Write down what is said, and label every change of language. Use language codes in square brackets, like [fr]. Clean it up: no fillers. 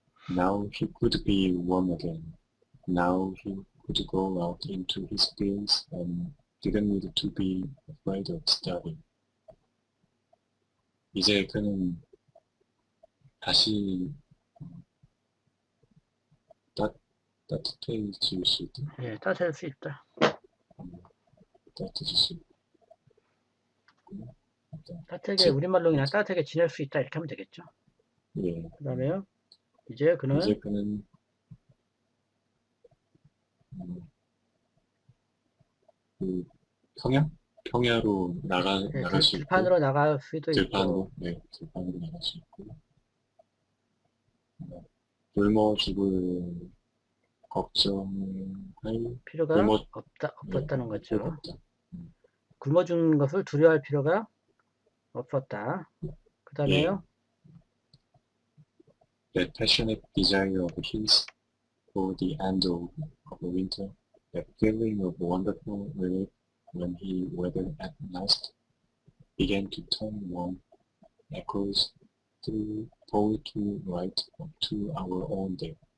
[en] Now he could be warm again. Now he could go out into his fields and didn't need to be afraid of starving. [ko] 이제 그는 다시 따뜻해질 수 있다. 예, 따뜻해질 수 있다. 따뜻해질 수 있다. 따뜻하게 우리말로 그냥 따뜻하게 지낼 수 있다 이렇게 하면 되겠죠. 예. 그 다음에요. 이제 그는 그 평야로 나갈 수 있고, 들판으로 나갈 수도 들판으로, 있고, 네, 들판으로 나갈 수 있고, 굶어 죽을 걱정할 필요가 없었다는 거죠. 없다. 굶어 죽는 것을 두려워할 필요가 없었다. 그 다음에요. [en] That passionate desire of his for the end of the winter, that feeling of wonderful relief when he weathered at last, began to turn warm echoes through poetry right up to our own day.